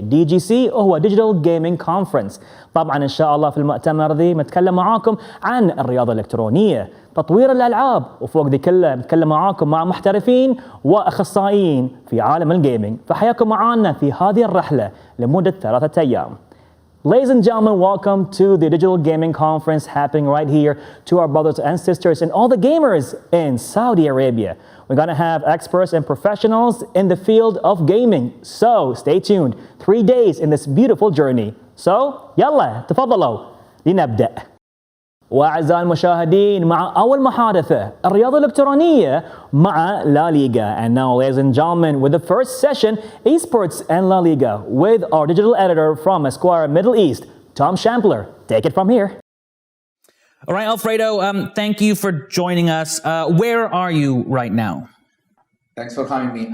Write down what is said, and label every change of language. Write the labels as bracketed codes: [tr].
[ar] دي جي سي هو [en] ديجيتال جيمنج كونفرنس. [ar] طبعا إن شاء الله في المؤتمر ذي نتكلم معاكم عن الرياضة الإلكترونية، تطوير الألعاب، وفوق ذي كله نتكلم معاكم مع محترفين وأخصائيين في عالم الجيمنج. فحياكم معنا في هذه الرحلة لمدة 3 أيام. [en] Ladies and gentlemen, welcome to the Digital Gaming Conference happening right here to our brothers and sisters and all the gamers in Saudi Arabia. We're going to have experts and professionals in the field of gaming. So stay tuned. 3 days in this beautiful journey. [ar] So, يلا تفضلوا لنبدأ. وأعزائي المشاهدين، مع أول محادثة الرياضة الإلكترونية مع LaLiga. [en] And now, ladies and gentlemen, with the first session, Esports and LaLiga, with our digital editor from Esquire Middle East, Tom Shambler. Take it from here. All right, Alfredo, thank you for joining us. Where are you right now? Thanks for having me.